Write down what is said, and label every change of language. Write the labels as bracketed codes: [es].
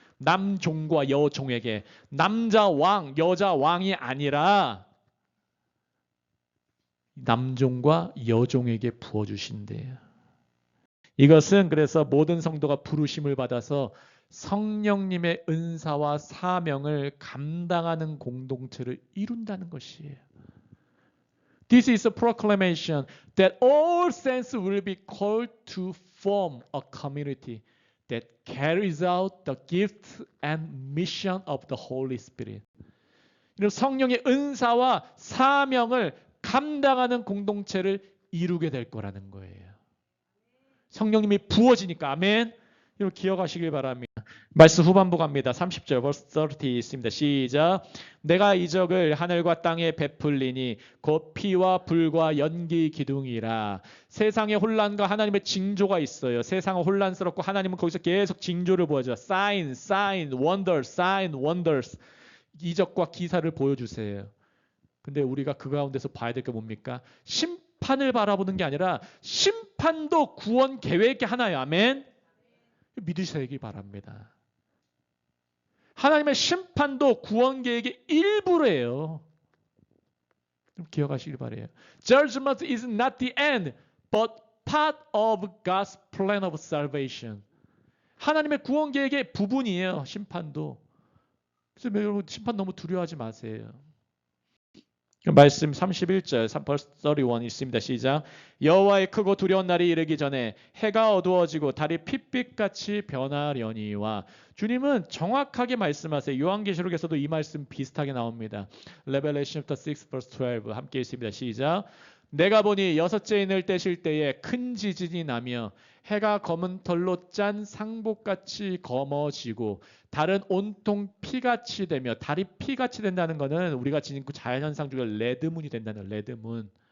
[ko] 남종과 여종에게 남자 왕, 여자 왕이 아니라 남종과 여종에게 부어주신대요. 이것은 그래서 모든 성도가 부르심을 받아서 성령님의 은사와 사명을 감당하는 공동체를 이룬다는 것이에요. [en] This is a proclamation that all saints will be called to form a community that carries out the gifts and mission of the Holy Spirit. [ko] 성령의 은사와 사명을 감당하는 공동체를 이루게 될 거라는 거예요. 성령님이 부어지니까. 아멘. 여러분 기억하시길 바랍니다. 말씀 후반부 갑니다. 30절 [en] verse 30 [ko] 있습니다. 시작. 내가 이적을 하늘과 땅에 베풀리니 곧 피와 불과 연기 기둥이라. 세상의 혼란과 하나님의 징조가 있어요. 세상은 혼란스럽고 하나님은 거기서 계속 징조를 보여줘요. [en] sign, sign, wonders, sign, wonders. [ko] 이적과 기사를 보여주세요. 근데 우리가 그 가운데서 봐야 될 게 뭡니까? 심판을 바라보는 게 아니라 심판도 구원 계획의 하나예요. 아멘. 믿으시기 바랍니다. 하나님의 심판도 구원 계획의 일부래요. 좀 기억하시길 바래요. [en] Judgment is not the end, but part of God's plan of salvation. [ko] 하나님의 구원 계획의 부분이에요. 심판도. 그래서 여러분 심판 너무 두려워하지 마세요. 말씀 31절, [en] verse 31 [ko] 있습니다. 시작. 여호와의 크고 두려운 날이 이르기 전에 해가 어두워지고 달이 핏빛같이 변하려니와. 주님은 정확하게 말씀하세요. 요한계시록에서도 이 말씀 비슷하게 나옵니다. [en] Revelation chapter 6 verse 12 [ko] 함께 있습니다. 시작. 내가 보니 여섯째 인을 떼실 때에 큰 지진이 나며 해가 검은 털로 짠 상복같이 검어지고 달은 온통 피같이 되며. 달이 피같이 된다는 것은 우리가 지닌 그 자연현상 중에 레드문이 된다는 레드문.